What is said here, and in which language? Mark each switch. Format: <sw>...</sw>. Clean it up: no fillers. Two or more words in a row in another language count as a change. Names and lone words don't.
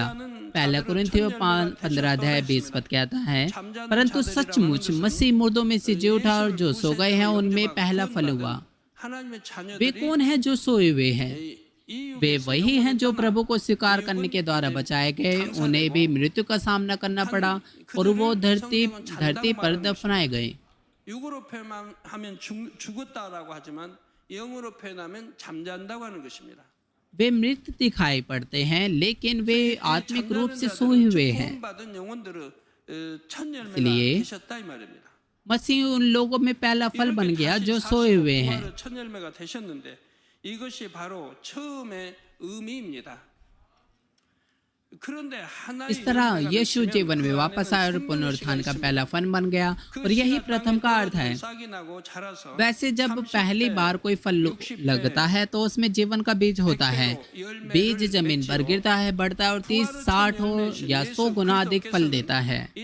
<hi>पहला कुरिन्थियों 15:20 कहता है, परंतु सचमुच मसीह मुर्दों में से जी उठा और जो सो गए हैं उनमें पहला फल हुआ। वे कौन है जो सोए हुए हैं? वे वही हैं जो प्रभु को स्वीकार करने के द्वारा बचाए गए। उन्हें भी मृत्यु का सामना करना पड़ा और वो धरती पर दफनाए गए।</hi> <ko>육으로 표현하면 죽었다라고 하지만 영으로 표현하면 잠잔다고 하는 것입니다.</ko> <hi>वे मृत दिखाई पड़ते हैं लेकिन वे आत्मिक रूप से सोए हुए हैं। इसलिए मसीह उन लोगों में पहला फल बन गया जो सोए हुए हैं।</hi> <ko>이것이 바로 처음의 의미입니다.</ko> <hi>इस तरह यीशु जीवन में वापस आया और पुनरुत्थान का पहला फल बन गया और यही प्रथम का अर्थ है। वैसे जब पहली बार कोई फल लगता है तो उसमें जीवन का बीज होता है। बीज जमीन पर गिरता है, बढ़ता है और 30, 60 या 100 गुना अधिक फल देता है।</hi>